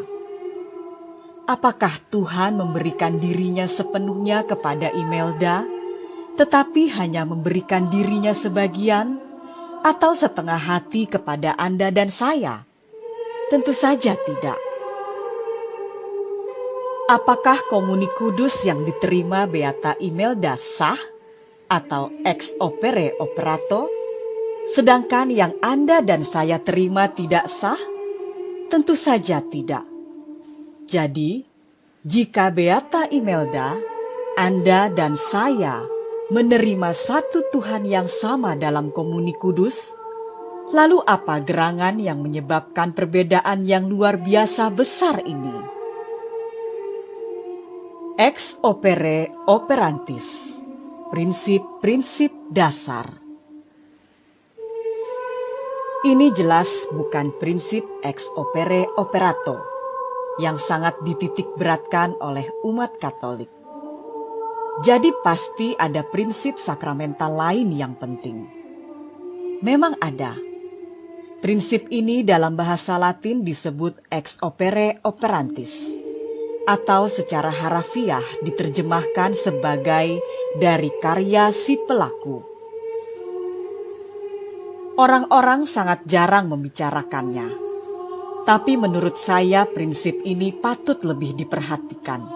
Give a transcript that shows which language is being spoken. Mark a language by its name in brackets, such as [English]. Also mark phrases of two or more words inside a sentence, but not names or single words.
[Indonesian] Apakah Tuhan memberikan dirinya sepenuhnya kepada Imelda, tetapi hanya memberikan dirinya sebagian atau setengah hati kepada Anda dan saya? Tentu saja tidak. Apakah komuni kudus yang diterima Beata Imelda sah atau [Latin] ex opere operato, [Indonesian] sedangkan yang Anda dan saya terima tidak sah? Tentu saja tidak. Jadi, jika Beata Imelda, Anda dan saya menerima satu Tuhan yang sama dalam komuni kudus, lalu apa gerangan yang menyebabkan perbedaan yang luar biasa besar ini? [Latin] Ex opere operantis, [Indonesian] prinsip-prinsip dasar. Ini jelas bukan prinsip [Latin] ex opere operato [Indonesian] yang sangat dititik beratkan oleh umat Katolik. Jadi pasti ada prinsip sakramental lain yang penting. Memang ada. Prinsip ini dalam bahasa Latin disebut [Latin] ex opere operantis, [Indonesian] atau secara harafiah diterjemahkan sebagai dari karya si pelaku. Orang-orang sangat jarang membicarakannya, tapi menurut saya prinsip ini patut lebih diperhatikan.